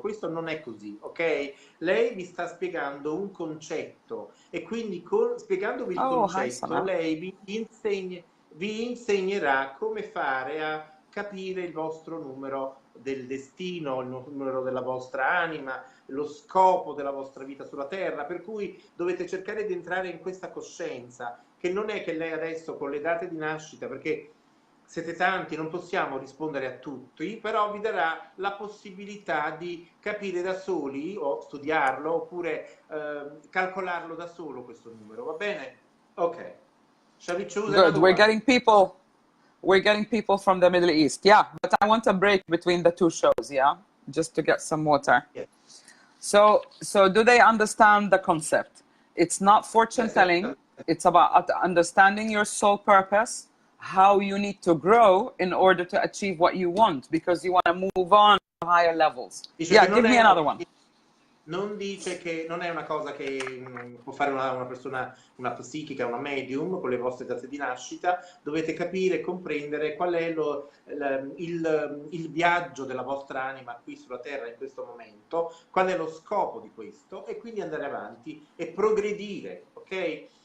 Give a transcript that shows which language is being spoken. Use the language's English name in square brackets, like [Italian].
[Italian] Questo non è così, ok? Lei vi sta spiegando un concetto e quindi spiegandovi il concetto, lei vi insegnerà come fare a capire il vostro numero del destino, il numero della vostra anima, lo scopo della vostra vita sulla terra, per cui dovete cercare di entrare in questa coscienza, che non è che lei adesso con le date di nascita, perché siete tanti, non possiamo rispondere a tutti, però vi darà la possibilità di capire da soli o studiarlo oppure calcolarlo da solo questo numero, va bene? Ok. [English] Shall we choose another one? We're getting people from the Middle East, yeah. But I want a break between the two shows, yeah, just to get some water. Yeah. So do they understand the concept? It's not fortune telling. It's about understanding your soul purpose, how you need to grow in order to achieve what you want, because you want to move on to higher levels. Yeah, give me another one. [Italian] non dice che non è una cosa che può fare una persona, una psichica, una medium con le vostre date di nascita. Dovete capire e comprendere qual è il viaggio della vostra anima qui sulla Terra in questo momento, qual è lo scopo di questo, e quindi andare avanti e progredire, ok?